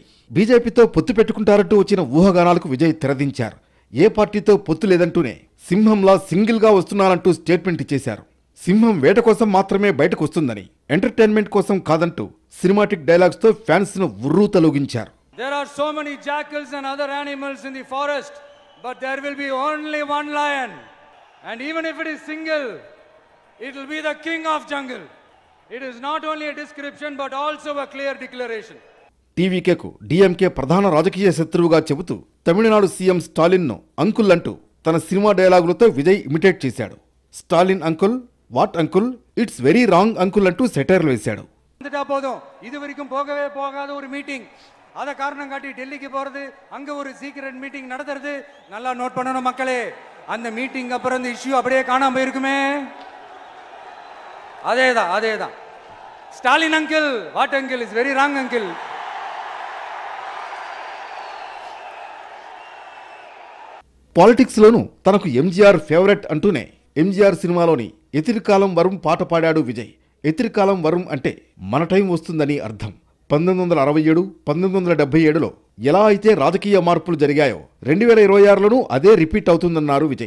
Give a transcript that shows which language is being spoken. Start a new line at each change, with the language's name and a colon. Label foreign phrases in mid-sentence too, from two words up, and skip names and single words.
Telugu: బీజేపీతో పొత్తు పెట్టుకుంటారంటూ వచ్చిన ఊహాగానాలకు విజయ్ తెరదించారు. ఏ పార్టీతో పొత్తు లేదంటూనే సింహంలా సింగిల్గా వస్తున్నారంటూ స్టేట్మెంట్ ఇచ్చేశారు. సింహం వేట కోసం మాత్రమే బయటకు వస్తుందని, ఎంటర్టైన్మెంట్ కోసం కాదంటూ
English: cinematic dialogues
Telugu: తో ఫ్యాన్స్ ను ఉర్రూ తలూగించారు.
English: There are so many jackals and other animals in the forest, but there will be only one lion. And even if it is single, it will be the king of jungle. It is not only a description but also a clear declaration.
Telugu: టీవీకేకు డీఎంకే ప్రధాన రాజకీయ శత్రువుగా చెబుతూ తమిళనాడు సీఎం స్టాలిన్ ను అంకుల్ అంటూ తన సినిమా డైలాగులతో విజయ్ ఇమిటేట్ చేశాడు.
English: Stalin uncle, what uncle, it's very wrong uncle
Telugu: అంటూ సెటైర్లు వేశాడు.
Tamil: இது வரைக்கும் போகவே போகாத ஒரு மீட்டிங், அத காரணம் காட்டி டெல்லிக்கு போறது, அங்க ஒரு
English: secret meeting
Tamil: நடத்துறது. நல்லா நோட் பண்ணணும் மக்களே, அந்த மீட்டிங் அப்புறம் இந்த இஷ்யூ அப்படியே காணாம போயிருக்குமே. அதேதான் ஸ்டாலின் அங்கிள்,
English: What uncle, is very wrong uncle.
Telugu: పాలిటిక్స్ లోనూ తనకు ఎంజీఆర్ ఫేవరెట్ అంటూనే ఎంజీఆర్ సినిమాలోని ఎతిరికాలం వరం పాట పాడాడు విజయ్. ఎతిరికాలం వరం అంటే మన టైం వస్తుందని అర్థం. 1967, 1977లో ఎలా అయితే రాజకీయ మార్పులు జరిగాయో 2026లోనూ అదే రిపీట్ అవుతుందన్నారు విజయ్.